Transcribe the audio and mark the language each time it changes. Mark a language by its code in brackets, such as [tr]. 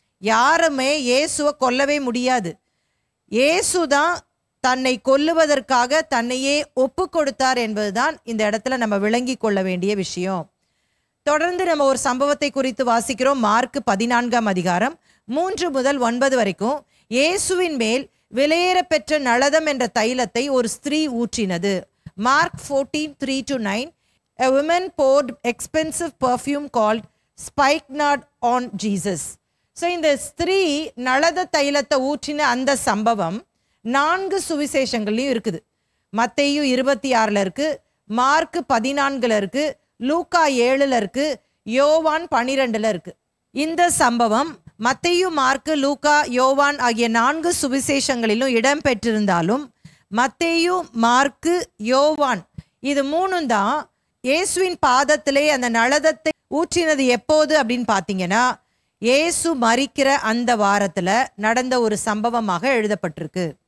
[ta] யாருமே இயேசுவை கொல்லவே முடியாது. இயேசு தான் தன்னை கொல்லுவதற்காக தன்னையே ஒப்பு கொடுத்தார் என்பதுதான் இந்த இடத்துல நம்ம விளங்கி கொள்ள வேண்டிய விஷயம். தொடர்ந்து நம்ம ஒரு சம்பவத்தை குறித்து வாசிக்கிறோம். மார்க் 14ஆம் அதிகாரம் 3 முதல் 9 வரைக்கும். இயேசுவின் மேல் விலையேற பெற்ற நளதம் என்ற தைலத்தை ஒரு ஸ்திரீ ஊற்றினது. Mark 14:3-9. [en] A woman poured expensive perfume called spikenard on Jesus. [ta] So இந்த ஸ்திரீ நளத தைலத்தை ஊற்றின அந்த சம்பவம் 4 சுவிசேஷங்கள்லையும் இருக்குது. மத்தேயு 26 இருக்கு, மார்க் 14 இருக்கு, லூக்கா 7 இருக்கு, யோவான் 12 இருக்கு. இந்த சம்பவம் மத்தேயு, மார்க்கு, லூக்கா, யோவான் ஆகிய 4 சுவிசேஷங்களிலும் இடம் பெற்றிருந்தாலும் மத்தேயு, மார்க்கு, யோவான் இது 3 தான் இயேசுவின் பாதத்திலே அந்த நளதத்தை ஊற்றினது எப்போது அப்படின்னு பார்த்தீங்கன்னா இயேசு மரிக்கிற அந்த வாரத்தில் நடந்த ஒரு சம்பவமாக எழுதப்பட்டிருக்கு.